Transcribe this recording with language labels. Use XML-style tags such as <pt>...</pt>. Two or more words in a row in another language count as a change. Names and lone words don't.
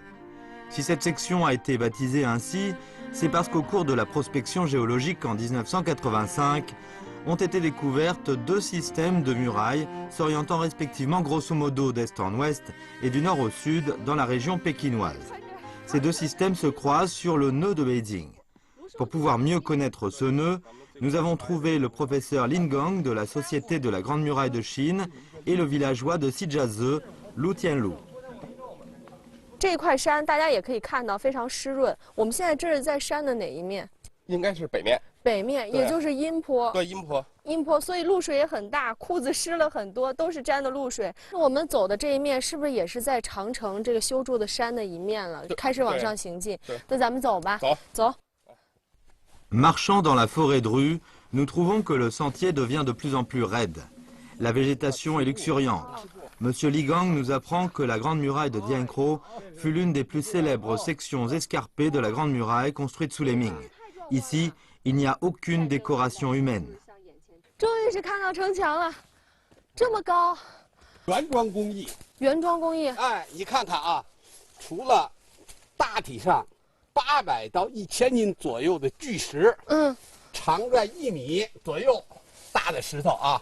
<fr>Si cette section a été baptisée ainsi, c'est parce qu'au cours de la prospection géologique en 1985, ont été découvertes 2 systèmes de murailles s'orientant respectivement grosso modo d'est en ouest et du nord au sud dans la région pékinoise. Ces 2 systèmes se croisent sur le nœud de Beijing. Pour pouvoir mieux connaître ce nœud, nous avons trouvé le professeur Lin Gong de la Société de la Grande Muraille de Chine et le villageois de Shijiazhe, Lu Tianlu.</fr> <zh>这块山大家也可以看到非常湿润。我们现在这是在山的哪一面？应该是北面。北面，也就是阴坡。对，阴坡。阴坡，所以露水也很大，裤子湿了很多，都是沾的露水。我们走的这一面是不是也是在长城这个修筑的山的一面了？开始往上行进。那咱们走吧。走。</zh> <fr>Marchant dans la forêt de rue, nous trouvons que le sentier devient de plus en plus raide. La végétation est luxuriante. Monsieur Li Gang nous apprend que la Grande Muraille de Diankrao fut l'une des plus célèbres sections escarpées de la Grande Muraille construite sous les Ming. Ici, il n'y a aucune décoration humaine.</fr> <zh>终于是看到城墙了，这么高。原装工艺。原装工艺。哎，你看看啊，除了大体上800到1000斤左右的巨石，长在1米左右大的石头啊。</zh>